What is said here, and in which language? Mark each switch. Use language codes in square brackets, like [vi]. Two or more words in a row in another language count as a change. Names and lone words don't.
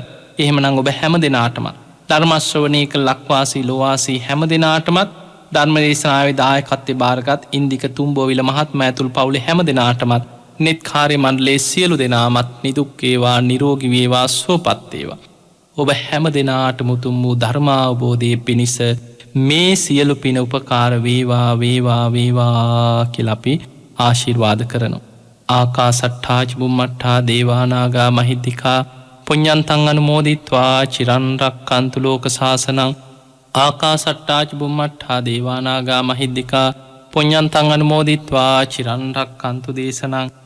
[si] එහෙමනම් ඔබ හැම දෙනාටම ධර්ම ශ්‍රවණය කළ ලක්වාසී ලෝවාසී හැම දෙනාටමත් ධර්ම දේශනාවේ දායකත්වය බාරගත් ඉන්දික තුම්බෝවිල මහත්මයා ඇතුළු පවුලේ හැම දෙනාටමත් නෙත් කාර්ය මණ්ඩලයේ සියලු දෙනාමත් නිදුක් වේවා නිරෝගී වේවා සුවපත් වේවා. ඔබ හැම දෙනාටම උතුම් වූ ධර්ම අවබෝධයේ පිණිස මේ සියලු පින උපකාර වේවා වේවා වේවා කියලා අපි ආශිර්වාද කරනවා. [pi] ආකාසට්ඨා ච බුම්මට්ඨා දේවා නාග මහිද්దికා පුඤ්ඤන්තං අනුමෝදිත්වා චිරන් රක්칸තු ලෝක සාසනං. ආකාසට්ඨා ච බුම්මට්ඨා දේවා නාග මහිද්దికා පුඤ්ඤන්තං අනුමෝදිත්වා චිරන් රක්칸තු දේශනං.